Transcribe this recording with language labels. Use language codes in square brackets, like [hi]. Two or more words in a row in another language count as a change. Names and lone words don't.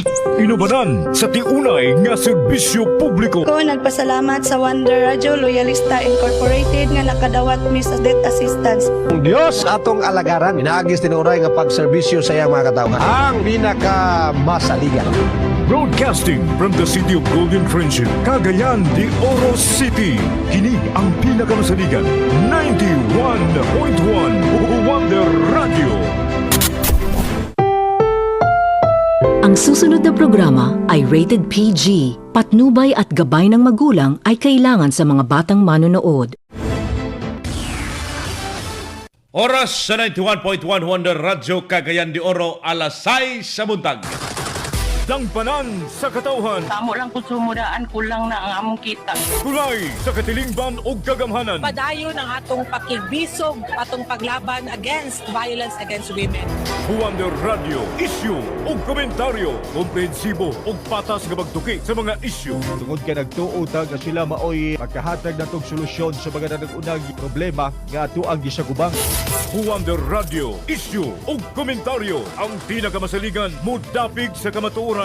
[ceb] Inubanan sa tiunay nga serbisyo publiko. Ko nagpasalamat sa Wonder Radio Loyalista Incorporated nga nakadawat mi sa death assistance. Ang Dios atong alagaran, inaagis tinuray nga pagserbisyo sa iyang mga katawhan. Ang pinakamasaligan. [en] Broadcasting from the city of Golden Friendship, Cagayan de Oro City. [ceb] Kini ang pinakamasaligan, 91.1 Wonder Radio. [tl] Ang susunod na programa ay rated PG. Patnubay at gabay ng magulang ay kailangan sa mga batang manonood. [ceb] Oras sa 91.1 Wonder Radio Cagayan de Oro, alas 6 sa buntag. Dangpanan sa katauhan, Tamo lang kung sumudaan, kulang na ang among kita. kulay sa katilingban ug kagamhanan. Padayon ang atong pakigbisog, atong paglaban [en] against violence against women. [ceb] Wonder Radio, isyu ug komentaryo, komprehensibo ug patas nga pagtuki sa mga isyu. Tungod kay nagtuutag nga sila maoy magkahatag natong solusyon sa mga nagunang problema nga ato ang gisagubang. Wonder Radio, isyu ug komentaryo, ang pinakamasaligan mudapig sa kamatuoran.